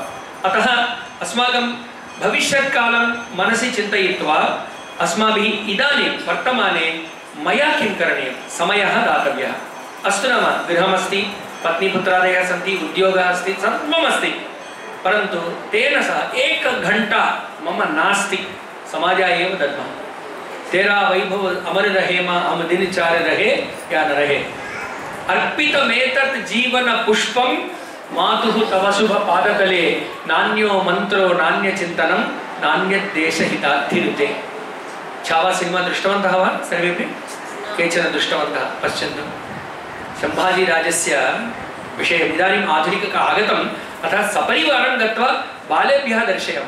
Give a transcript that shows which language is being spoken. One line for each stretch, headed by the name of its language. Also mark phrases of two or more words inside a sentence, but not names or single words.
Sanskrit: अतः अस्माकं भविष्यत्कालं मनसि चिन्तयित्वा अस्माभिः इदानीं वर्तमाने मया किं करणीयं, समयः दातव्यः। अस्तु नाम गृहमस्ति, पत्नीपुत्रादयः सन्ति, उद्योगः अस्ति, सर्वमस्ति, परन्तु तेन सह 1 घण्टा मम नास्ति, समाजाय एव दद्मः।
Hindi: तेरा वैभव अमर रहे माँ, हम दिन चार रहे या न रहे।
Sanskrit: अर्पितमेतत् जीवन पुष्पं मातुः तव शुभ पादतले, नान्यो मंत्रो नान्य चिंतनं नान्यद्देशहितार्थिरुते। छावा सिनेमा दृष्टवन्तः वा? सर्वेपि केचन दृष्टवन्तः। पश्यन्तु, सम्भाजीराजस्य विषयम् इदानीम् आधुनिकः आगतम्, अतः सपरिवारं गत्वा बालेभ्यः दर्शयामः।